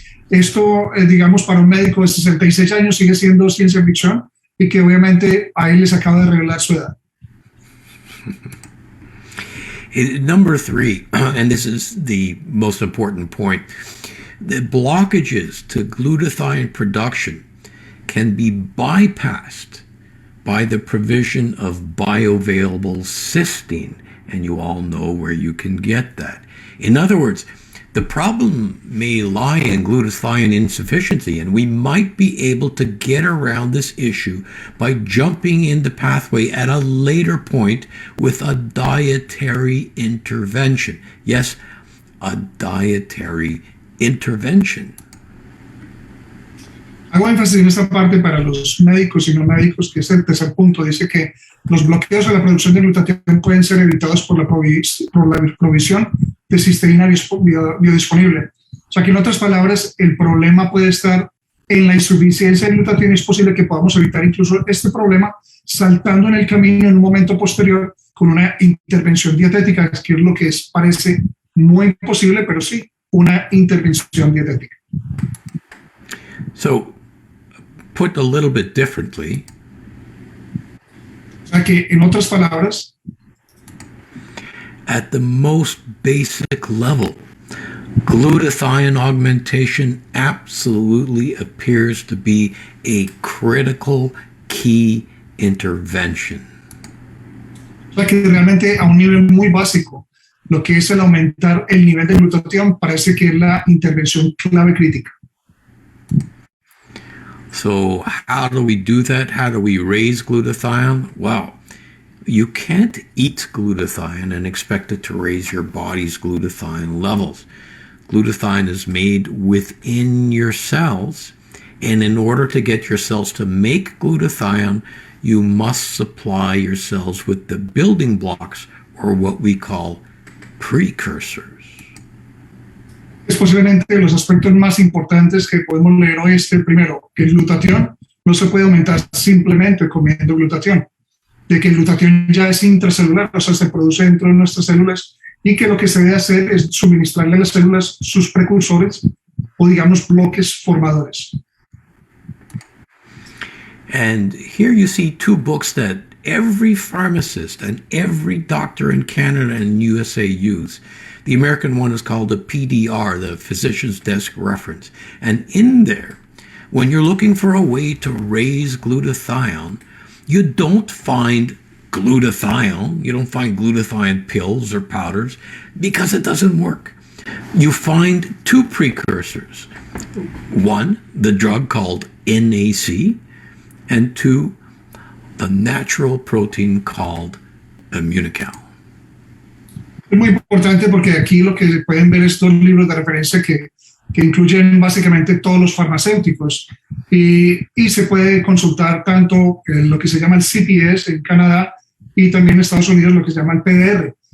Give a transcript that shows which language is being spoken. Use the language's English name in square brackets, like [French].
[Spanish] Esto, digamos, para un médico de 66 años sigue siendo ciencia ficción y que obviamente ahí les acaba de revelar su edad. [English] Number 3, and this is the most important point, the blockages to glutathione production can be bypassed by the provision of bioavailable cysteine, and you all know where you can get that. In other words, the problem may lie in glutathione insufficiency, and we might be able to get around this issue by jumping in the pathway at a later point with a dietary intervention. Yes, a dietary intervention. [Spanish] Hago énfasis en esta parte para los médicos y no médicos, que es el tercer punto. Dice que los bloqueos a la producción de glutatión pueden ser evitados por la provisión de cisteína biodisponible. O sea que en otras palabras, el problema puede estar en la insuficiencia de glutatión y es posible que podamos evitar incluso este problema saltando en el camino en un momento posterior con una intervención dietética, que es lo que parece muy imposible, pero sí, una intervención dietética. [English] So, put a little bit differently, [Spanish] o sea que en otras palabras, [English] at the most basic level, glutathione augmentation absolutely appears to be a critical key intervention. [Spanish] O sea que realmente a un nivel muy básico, lo que es el aumentar el nivel de glutatión parece que es la intervención clave crítica. [English] So how do we do that? How do we raise glutathione? Well, you can't eat glutathione and expect it to raise your body's glutathione levels. Glutathione is made within your cells, and in order to get your cells to make glutathione, you must supply your cells with the building blocks, or what we call precursors. [Spanish] Es posiblemente los aspectos más importantes que podemos leer hoy. Primero, que el glutatión no se puede aumentar simplemente comiendo glutatión. de que el glutatión ya es intracelular, o sea, se produce dentro de nuestras células, y que lo que se debe hacer es suministrarle a las células sus precursores o, digamos, bloques formadores. [English] And here you see two books that every pharmacist and every doctor in Canada and USA use. The American one is called the PDR, the Physician's Desk Reference. And in there, when you're looking for a way to raise glutathione, you don't find glutathione. You don't find glutathione pills or powders because it doesn't work. You find two precursors. One, the drug called NAC, and two, the natural protein called Immunical. [Spanish] Es muy importante porque aquí lo que pueden ver es dos libros de referencia que incluyen básicamente todos los farmacéuticos y se puede consultar tanto lo que se llama el CPS en Canadá y también en Estados Unidos lo que se llama el PDR.